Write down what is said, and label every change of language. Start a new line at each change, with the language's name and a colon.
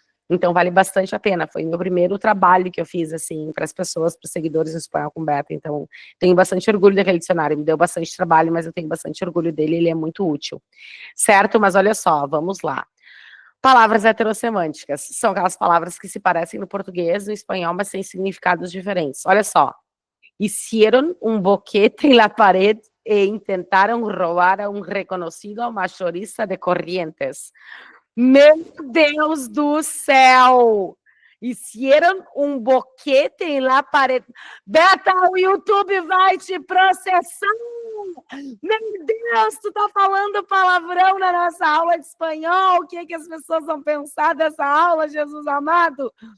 Portuguese: Então, vale bastante a pena. Foi o meu primeiro trabalho que eu fiz, assim, para as pessoas, para os seguidores do Espanhol com Beta. Então, tenho bastante orgulho daquele dicionário. Me deu bastante trabalho, mas eu tenho bastante orgulho dele. Ele é muito útil. Certo? Mas olha só, vamos lá. Palavras heterossemânticas. São aquelas palavras que se parecem no português, no espanhol, mas têm significados diferentes. Olha só.
Spanish: Hicieron un boquete en la pared e intentaron robar a un reconocido mayorista de Corrientes.
Portuguese: Meu Deus do céu!
Spanish: Hicieron
Portuguese: um boquete em
Spanish: la pared.
Portuguese: Beta, o YouTube vai te processar! Meu Deus, tu tá falando palavrão na nossa aula de espanhol? O que é que as pessoas vão pensar dessa aula, Jesus amado?